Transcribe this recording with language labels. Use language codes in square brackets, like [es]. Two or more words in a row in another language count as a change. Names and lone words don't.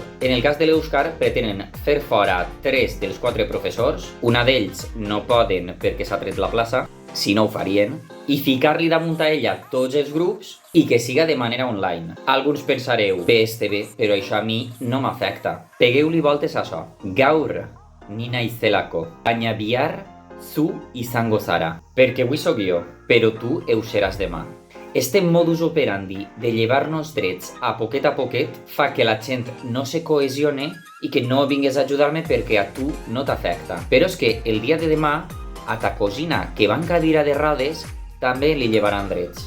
[ca] En el cas de l'èuscar pretenen fer fora 3 dels 4 professors, una d'ells no poden perquè s'ha tret la plaça, si no ho farien, i ficar-li damunt a ella tots els grups i que siga de manera online. Alguns pensareu, bé, però això a mi no m'afecta. Pegueu-li voltes a això. [eu] Gaur ni naizelako, baina bihar zu izango zara. [ca] Perquè avui sóc jo, però tu ho seràs demà. Este [la] modus operandi [ca] de llevar-nos drets a poquet fa que la gent no se cohesione i que no vingues a ajudar-me perquè a tu no t'afecta. Però és que el dia de demà a ta cosina que va en cadira de rodes també li llevaran drets.